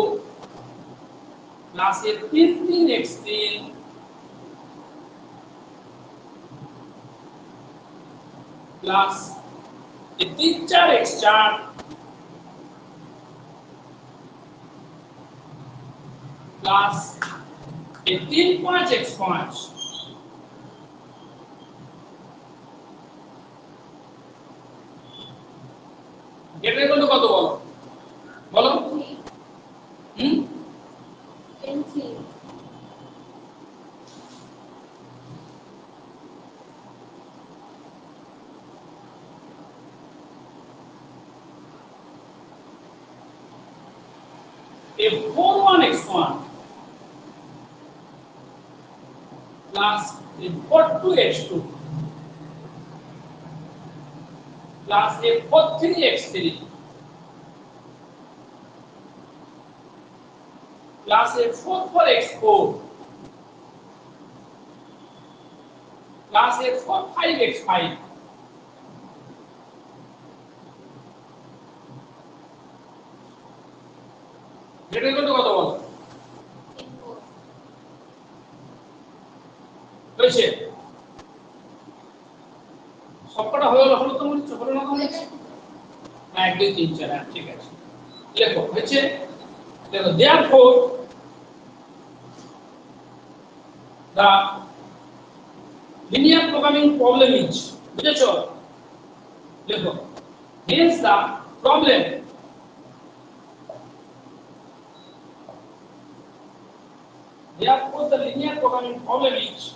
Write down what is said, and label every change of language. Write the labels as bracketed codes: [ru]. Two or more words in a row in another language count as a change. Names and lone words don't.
[en] plus a 33x3 plus a 34x4 plus a 35x5 [bn] এটা কত কত বলো বলো হুম [en] a 41x1 plus a 42x2 plus a 43x3 plus a 44x4 plus a 45x5 [bn] এটা কত কত বলো হয়েছে সবকটা হয়ে গেল হলো তো মনে হচ্ছে হলো না মনে হচ্ছে 1 2 3 4 হ্যাঁ ঠিক আছে লেখো হয়েছে দেখো therefore [en] the linear programming problem is [bn] বুঝেছো দেখো [en] hence the problem therefore the linear programming problem is